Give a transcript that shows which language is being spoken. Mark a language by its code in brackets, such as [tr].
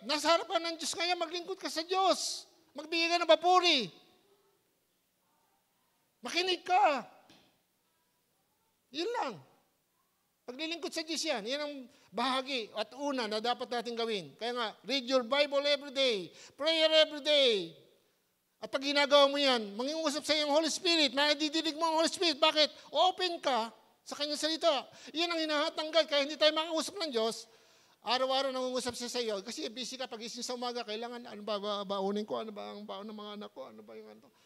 [tl] Nasa harapan ng Diyos kaya maglingkod ka sa Diyos. Magbigay ka ng papuri. Makinig ka. Yun lang. Paglilingkod sa Diyos yan. Yan ang bahagi at una na dapat natin gawin. Kaya nga, [en] read your Bible every day. Prayer every day. [tl] At pag ginagawa mo yan, manginusap sa iyong Holy Spirit, nadidinig mo ang Holy Spirit. Bakit? Open ka sa kanyang salita. Yan ang hinahatanggal. Kaya hindi tayo makausap ng Diyos. Araw-araw nangungusap siya sa iyo. Kasi busy ka pagising sa umaga. Kailangan, ano ba baunin ko? Ano ba ang baon ng mga anak ko? Ano ba yung ano?